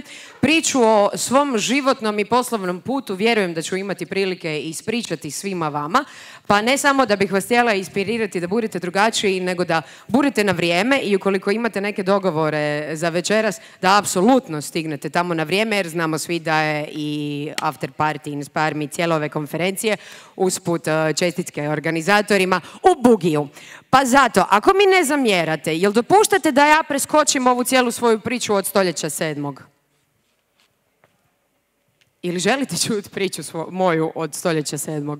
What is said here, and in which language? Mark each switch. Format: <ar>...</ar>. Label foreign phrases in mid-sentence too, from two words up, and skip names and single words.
<hr>Priču o svom životnom i poslovnom putu vjerujem da ću imati prilike ispričati svima vama, pa ne samo da bih vas htjela inspirirati da budete drugačiji, nego da budete na vrijeme i ukoliko imate neke dogovore za večeras, da apsolutno stignete tamo na vrijeme, jer znamo svi da je i</hr> <en>after party</en> <hr>inspire me cijele ove konferencije, usput čestitke organizatorima u Bugiju. Pa zato, ako mi ne zamjerate, jel dopuštate da ja preskočim ovu cijelu svoju priču od stoljeća 7. Ili želite čuti priču moju od stoljeća 7?</hr>